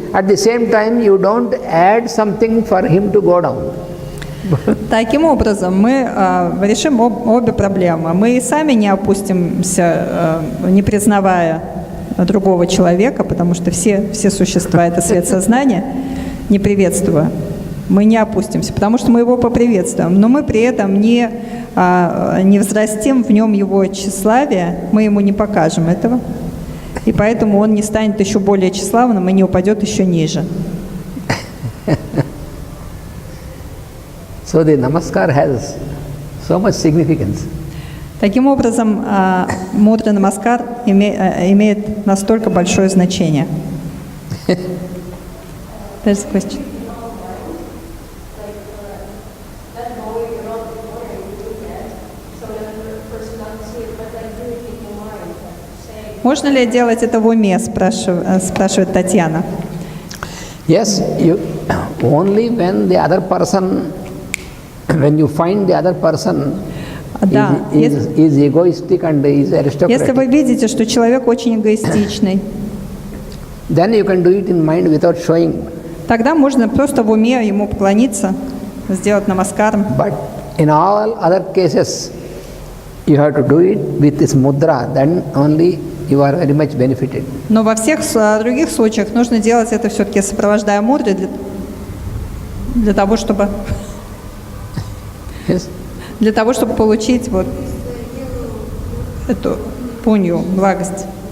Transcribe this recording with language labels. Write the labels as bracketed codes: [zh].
[en] At the same time, you don't add something for him to go down. [ru] Таким образом, мы решим обе проблемы. Мы и сами не опустимся, не признавая другого человека, потому что все существа – это свет сознания, не приветствуя. Мы не опустимся, потому что мы его поприветствуем, но мы при этом не взрастим в нем его тщеславие, мы ему не покажем этого, и поэтому он не станет еще более тщеславным и не упадет еще ниже. [en] So the namaskar has so much significance. [ru] Таким образом, мудрый намаскар имеет настолько большое значение. [en] There's a question. [ru] Можно ли делать это в уме, спрашивает Татьяна. [en] Yes, only when the other person, when you find the other person [ru] Да, [en] is egoistic and is aristocratic, [ru] если вы видите, что человек очень эгоистичный, [en] then you can do it in mind without showing. [ru] тогда можно просто в уме ему поклониться, сделать намаскар. [en] But in all other cases, you have to do it with this mudra, then only you are very much benefited. [ru] Но во всех других случаях нужно делать это все-таки сопровождая мудрой для того, чтобы [en] Yes? [ru] для того, чтобы получить вот эту пунью, благость.